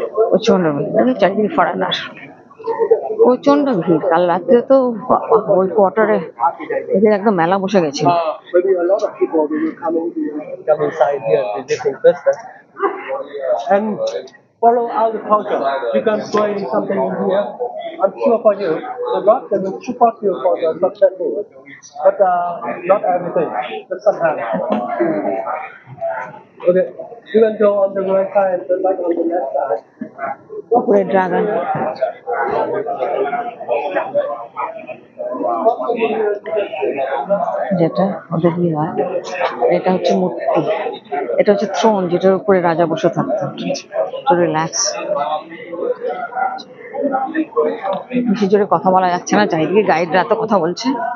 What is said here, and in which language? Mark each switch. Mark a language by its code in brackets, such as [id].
[bn] প্রচন্ড ভিড়, চারিদিকে ফরেনার, প্রচন্ড ভিড়। কাল রাত্রে তো ওই কোয়ার্টারে এদের একদম মেলা বসে গেছিল। [en] Maybe a lot of people will come inside here visiting business and follow our culture. You can try something in here. I'm sure for you, the God will support you for the successful, but not everything, but sometimes. Okay, you can go on the right side, but like on the left side. [bn] উপরে dragon, যেটা ওদের কি হয়, এটা হচ্ছে মূর্তি, এটা হচ্ছে থ্রোন, যেটার উপরে রাজা বসে থাকতো। তো রিল্যাক্স, বেশি জোরে কথা বলা যাচ্ছে না, চারিদিকে গাইডরা এত কথা বলছে।